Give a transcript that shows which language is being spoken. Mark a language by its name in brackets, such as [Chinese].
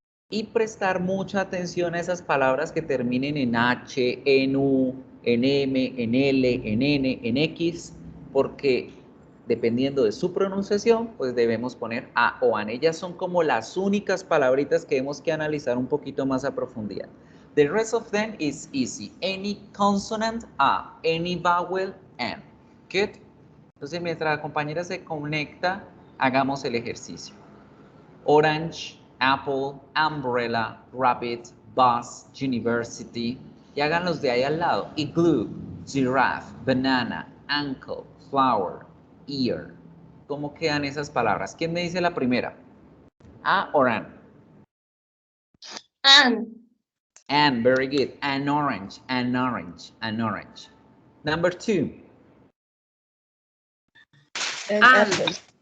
[Spanish] Y prestar mucha atención a esas palabras que terminen en H, en U, en M, en L, en N, en X, porque dependiendo de su pronunciación, pues debemos poner A o AN. Ellas son como las únicas palabritas que tenemos que analizar un poquito más a profundidad. [English] The rest of them is easy. Any consonant, A. Any vowel, N. Good. [Spanish] Entonces, mientras la compañera se conecta, hagamos el ejercicio. [English] Orange, apple, umbrella, rabbit, bus, university. [Spanish] Y háganlos de ahí al lado. [English] Igloo, giraffe, banana, ankle, flower, ear. [Spanish] ¿Cómo quedan esas palabras? ¿Quién me dice la primera? [English] A or an? An. An, very good. An orange, an orange, an orange. Number 2. An.